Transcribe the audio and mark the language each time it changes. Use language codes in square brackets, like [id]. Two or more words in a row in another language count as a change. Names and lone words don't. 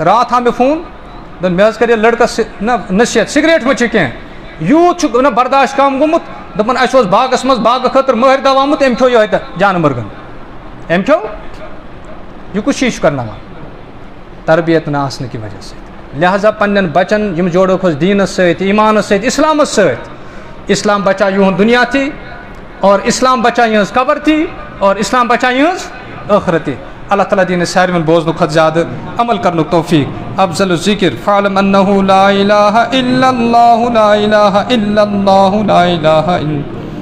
[ks] راتھ آو مےٚ فون دوٚپ مےٚ حظ کَرے لٔڑکس نہ نصیحت سِگریٹ مہٕ چے کینٛہہ یوٗت چھُ نہ برداشت کم گوٚمُت دوٚپُن اَسہِ اوس باغس منٛز باغہٕ خٲطرٕ مٲہِر دوا آمُت أمۍ کھیوٚو یِہوٚے جانہٕ مرگن أمۍ کھیوٚو یہِ کُس چیٖز چھُ کرناوان تربیت نہ آسنہٕ کہِ وجہ سۭتۍ. لہذا پننٮ۪ن بچن یِم جوڑوکھ أسۍ دیٖنس سۭتۍ ایٖمانس سۭتۍ اسلامس سۭتۍ اسلام بچاو یِہُنٛد دُنیا تہِ اور اسلام بچاو یِہٕنٛز قبر تہِ اور اسلام بچاو یِہٕنٛز ٲخرت تہِ. اللہ تعالیٰ دِیِن اَسہِ ساروٕے بوزنُک کھۄتہٕ زیادٕ عمل کرنُک توفیٖق. [ar] افضل الذکر فاعلم انه لا الہ الا اللہ لا الہ الا اللہ لا الہ الا